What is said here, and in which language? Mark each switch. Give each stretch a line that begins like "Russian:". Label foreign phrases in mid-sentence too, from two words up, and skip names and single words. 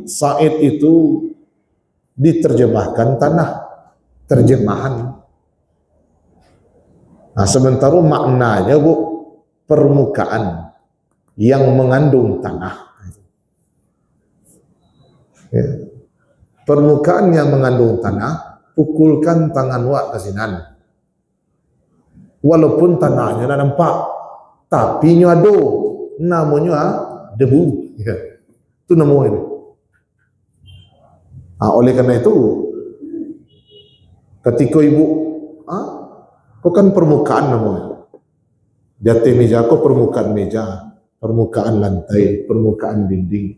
Indonesian: Sa'id itu diterjemahkan tanah, terjemahan. Sementara maknanya permukaan yang mengandung tanah. Ya. Permukaan yang mengandung tanah, pukulkan tangan
Minangkabau: wak ke sinan.
Indonesian: Walaupun tanahnya tak nampak, tapi
Minangkabau: nyo ado,
Indonesian: namanya debu. Ya. Itu namanya. Oleh karena itu, ketika ibu, kau kan permukaan namanya. Jati meja kau permukaan meja, permukaan lantai, permukaan dinding.